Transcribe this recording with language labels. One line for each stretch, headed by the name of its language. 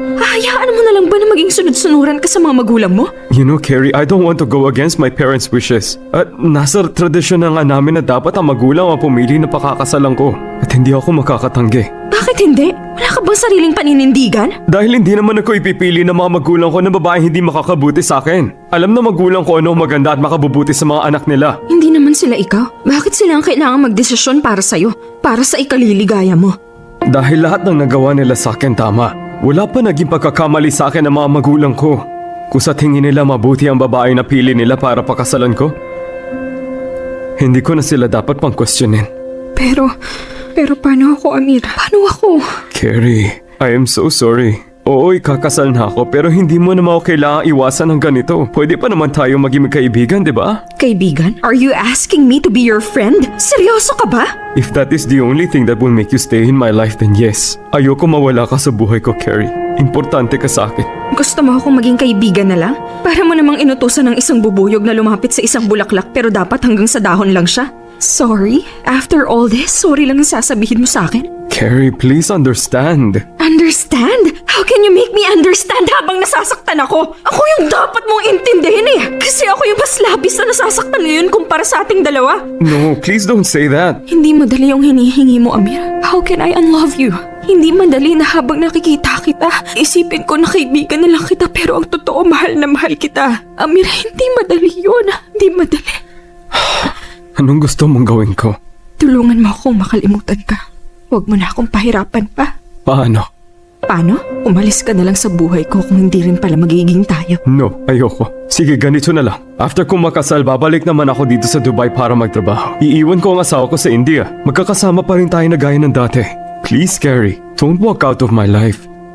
Filipino: Hahayaan mo na lang ba na maging sunod-sunuran ka sa mga magulang mo?
English: You know, Carrie, I don't want to go against my parents' wishes.
Filipino: At nasa tradisyon na nga namin na dapat ang magulang ang pumili na pakakasalan ko. At hindi ako makakatanggi. Bakit Bakit hindi? Wala ka bang sariling paninindigan? Dahil hindi naman ako ipipili ng mga magulang ko na babae hindi makakabuti sa akin. Alam na magulang ko ano ang maganda at makabubuti sa mga anak nila. Hindi naman sila ikaw. Bakit sila ang kailangan magdesisyon para sa'yo? Para sa ikaliligaya mo? Dahil lahat ng nagawa nila sa akin tama. Wala pa naging pagkakamali sa akin ng mga magulang ko. Kung sa tingin nila mabuti ang babae na pili nila para pakasalan ko, hindi ko na sila dapat pang questionin. Pero paano ako, Amira? Paano ako?
English: Carrie, I am so sorry.
Filipino: Oo, ikakasal na ako pero hindi mo naman ako kailangang iwasan ng ganito. Pwede pa naman tayo maging kaibigan, di ba? Kaibigan?
English: Are you asking me to be your friend?
Filipino: Seryoso ka ba?
English: If that is the only thing that will make you stay in my life, then yes.
Filipino: Ayoko mawala ka sa buhay ko, Carrie. Importante ka sa akin. Gusto mo akong maging kaibigan na lang? Para mo namang inutusan ng isang bubuyog na lumapit sa isang bulaklak pero dapat hanggang sa dahon lang siya? Sorry?
English: After all this,
Filipino: sorry lang ang sasabihin mo sa akin?
English: Carrie, please understand. Understand? How can you make me understand
Filipino: habang nasasaktan ako? Ako yung dapat mong intindihin eh. Kasi ako yung mas labis na nasasaktan ngayon kumpara sa ating dalawa.
English: No, please don't say that.
Filipino: Hindi madali yung hinihingi mo, Amir.
English: How can I unlove you?
Filipino: Hindi madali na habang nakikita kita, isipin ko na kaibigan na lang kita pero ang totoo mahal na mahal kita. Amir, hindi madali yun. Hindi madali. Anong gusto mong gawin ko? Tulungan mo akong makalimutan ka. Huwag mo na akong pahirapan pa. Paano? Paano? Umalis ka na lang sa buhay ko kung hindi rin pala magiging tayo. No, ayoko. Sige, ganito na lang.
English: After
Filipino: kong makasal, babalik naman ako dito sa Dubai para magtrabaho. Iiwan ko ang asawa ko sa India. Magkakasama pa rin tayo na gaya ng dati.
English: Please, Carrie, don't walk out of my life.